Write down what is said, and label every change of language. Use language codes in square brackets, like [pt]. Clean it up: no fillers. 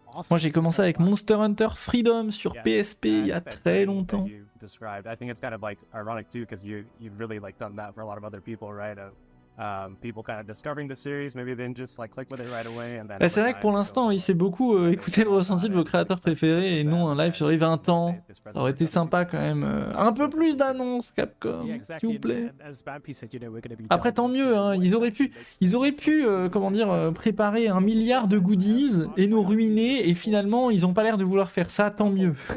[fr] Moi j'ai commencé avec Monster Hunter Freedom sur PSP il y a très longtemps. [en] I think it's kind of like ironic too, because you've really like done that for a lot of other people, right? People kind of discovering the series, maybe they didn't just like click with it right away, and then. [fr] C'est vrai que pour l'instant, il s'est beaucoup écouté le ressenti de vos créateurs préférés et non un live sur les 20 ans. Ça aurait été sympa quand même. Un peu plus d'annonces, Capcom, s'il vous plaît. Après, tant mieux, hein, ils auraient pu préparer 1 milliard de goodies et nous ruiner, et finalement, ils ont pas l'air de vouloir faire ça, tant mieux.